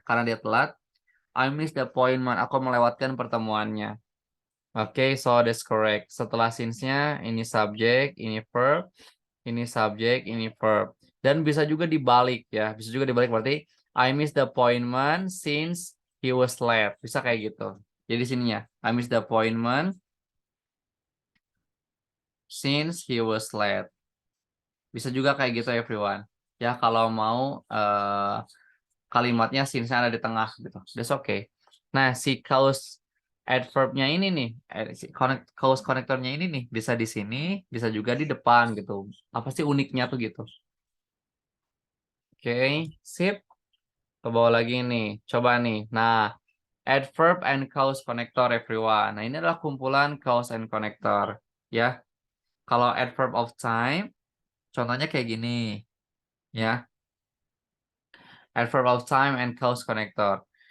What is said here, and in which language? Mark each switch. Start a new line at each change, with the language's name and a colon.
Indonesian: Karena dia telat,
English: I missed the appointment.
Indonesian: Aku melewatkan pertemuannya. Oke,
English: so that's correct.
Indonesian: Setelah since-nya, ini subject, ini verb, ini subject, ini verb. Dan bisa juga dibalik ya. Bisa juga dibalik berarti
English: I missed the appointment since he was late.
Indonesian: Bisa kayak gitu. Jadi sininya,
English: I missed the appointment since he was late.
Indonesian: Bisa juga kayak gitu everyone. Ya, kalau mau kalimatnya since ada di tengah gitu.
English: That's okay.
Indonesian: Nah, si cause adverb-nya ini nih, cause connector-nya ini nih, bisa di sini, bisa juga di depan gitu. Apa sih uniknya tuh gitu? Oke, sip. Ke bawah lagi nih. Coba nih. Nah, adverb and cause connector everyone. Nah, ini adalah kumpulan cause and connector. Ya, kalau adverb of time, contohnya kayak gini. Ya, adverb of time and cause connector.